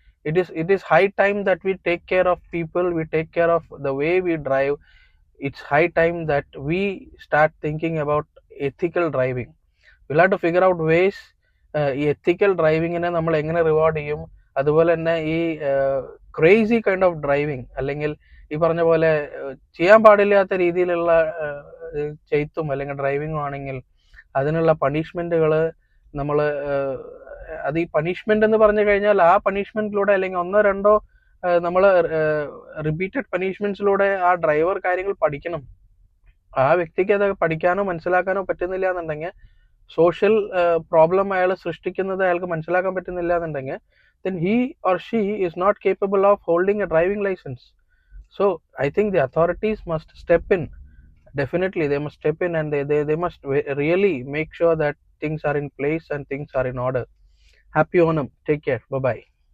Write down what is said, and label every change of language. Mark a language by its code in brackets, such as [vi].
[en] It is high time that we take care of people, we take care of the way we drive. It's high time that we start thinking about ethical driving. We'll have to figure out ways [ml] ഈ എത്തിക്കൽ ഡ്രൈവിങ്ങിനെ നമ്മൾ എങ്ങനെ reward ചെയ്യും. അതുപോലെ തന്നെ ഈ [en] crazy kind of driving, [ml] അല്ലെങ്കിൽ ഈ പറഞ്ഞ പോലെ ചെയ്യാൻ പാടില്ലാത്ത രീതിയിലുള്ള ചെയ്ത്തും അല്ലെങ്കിൽ ഡ്രൈവിങ്ങും ആണെങ്കിൽ അതിനുള്ള പണിഷ്മെന്റുകൾ നമ്മൾ അത് ഈ പണിഷ്മെന്റ് എന്ന് പറഞ്ഞു കഴിഞ്ഞാൽ ആ പണിഷ്മെന്റിലൂടെ അല്ലെങ്കിൽ 1-2 നമ്മൾ റിപ്പീറ്റഡ് പണിഷ്മെന്റ്സിലൂടെ ആ ഡ്രൈവർ കാര്യങ്ങൾ പഠിക്കണം. ആ വ്യക്തിക്ക് അത് പഠിക്കാനോ മനസ്സിലാക്കാനോ പറ്റുന്നില്ല എന്നുണ്ടെങ്കിൽ, സോഷ്യൽ പ്രോബ്ലം അയാൾ സൃഷ്ടിക്കുന്നത് അയാൾക്ക് മനസ്സിലാക്കാൻ പറ്റുന്നില്ല എന്നുണ്ടെങ്കിൽ, [en] then he or she is not capable of holding a driving license. So I think the authorities must step in. Definitely they must step in, and they must really make sure that things are in place and things are in order. Happy Onam. Take care. Bye bye.